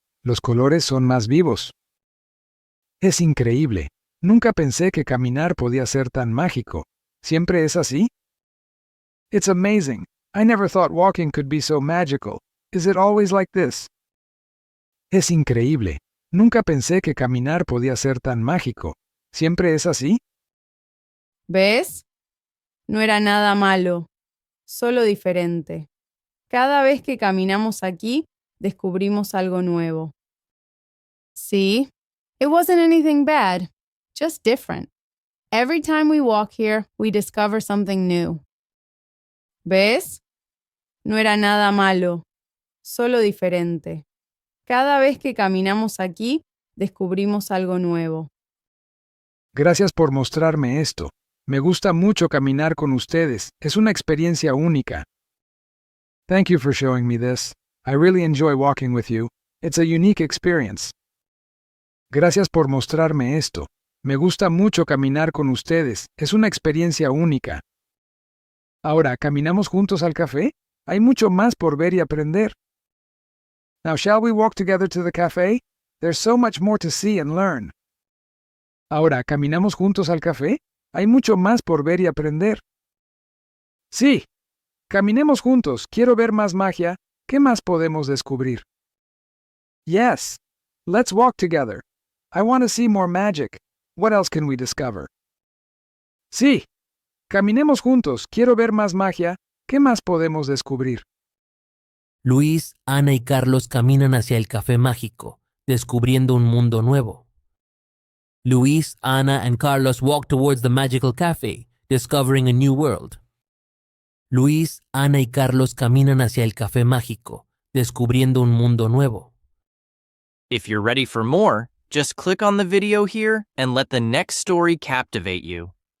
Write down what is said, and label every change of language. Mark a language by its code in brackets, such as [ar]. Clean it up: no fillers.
[es] Los colores son más vivos. Es increíble. Nunca pensé que caminar podía ser tan mágico. ¿Siempre es así? [en] It's amazing. I never thought walking could be so magical. Is it always like this? [es] Es increíble. Nunca pensé que caminar podía ser tan mágico. ¿Siempre es así? ¿Ves? No era nada malo, solo diferente. Cada vez que caminamos aquí, descubrimos algo nuevo. [en] See? It wasn't anything bad, just different. Every time we walk here, we discover something new. [es] ¿Ves? No era nada malo, solo diferente. Cada vez que caminamos aquí, descubrimos algo nuevo. Gracias por mostrarme esto. Me gusta mucho caminar con ustedes. Es una experiencia única. [en] Thank you for showing me this. I really enjoy walking with you. It's a unique experience. [es] Gracias por mostrarme esto. Me gusta mucho caminar con ustedes. Es una experiencia única. Ahora, ¿caminamos juntos al café? Hay mucho más por ver y aprender. [en] Now, shall we walk together to the café? There's so much more to see and learn. [es] Ahora, ¿caminamos juntos al café? Hay mucho más por ver y aprender. Sí. Caminemos juntos. Quiero ver más magia. ¿Qué más podemos descubrir? [en] Yes. Let's walk together. I want to see more magic. What else can we discover? [es] Sí. Caminemos juntos. Quiero ver más magia. ¿Qué más podemos descubrir? Luis, Ana y Carlos caminan hacia el café mágico, descubriendo un mundo nuevo. [en] Luis, Ana, and Carlos walk towards the magical cafe, discovering a new world. [es] Luis, Ana y Carlos caminan hacia el café mágico, descubriendo un mundo nuevo. [en] If you're ready for more, just click on the video here and let the next story captivate you.